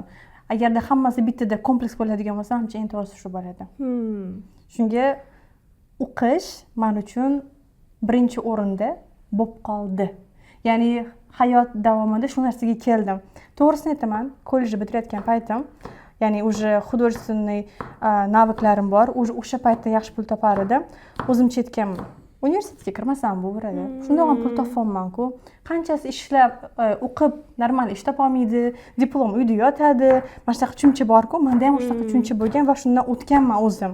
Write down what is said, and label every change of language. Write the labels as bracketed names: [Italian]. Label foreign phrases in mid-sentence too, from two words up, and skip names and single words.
[Uzbek] Agarda hammasi bittada kompleks bo'ladigan bo'lsa, hamcha eng to'g'risi shu bo'ladi. Shunga o'qish men uchun birinchi o'rinda bo'lib qoldi. Ya'ni hayot davomida shu narsaga keldim. To'g'risini aytaman, kollejni bitirayotgan paytim, ya'ni [Russian] уже художественный [Uzbek] навыкларым bor. O'sha paytda yaxshi pul topar edim. O'zimcha aytganman. Universitetga kirmasam bo'lardi. Shundoq ham pul topolmayman-ku. Qanchasi ishlab, o'qib, normal ish topolmaydi, diplom uyda yotadi. Mana shunaqa tushuncha bor-ku. Menda ham shunaqa tushuncha bo'lgan va shundan o'tganman o'zim.